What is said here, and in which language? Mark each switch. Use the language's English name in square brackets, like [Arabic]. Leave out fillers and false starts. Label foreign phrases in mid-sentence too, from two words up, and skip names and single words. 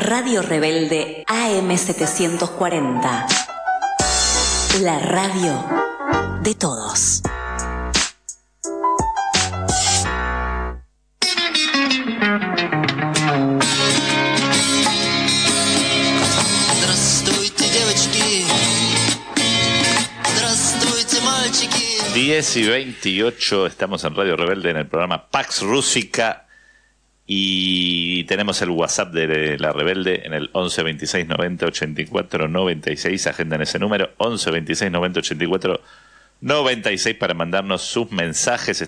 [Spanish] Radio Rebelde AM740. La radio de todos. [Russian] Здравствуйте, девочки. Здравствуйте, мальчики. [Spanish] 10:28, estamos en Radio Rebelde en el programa Pax Rúsica y tenemos el WhatsApp de La Rebelde en el 11 26 90 84 96. Agenda en ese número 11 26 90 84 96 para mandarnos sus mensajes.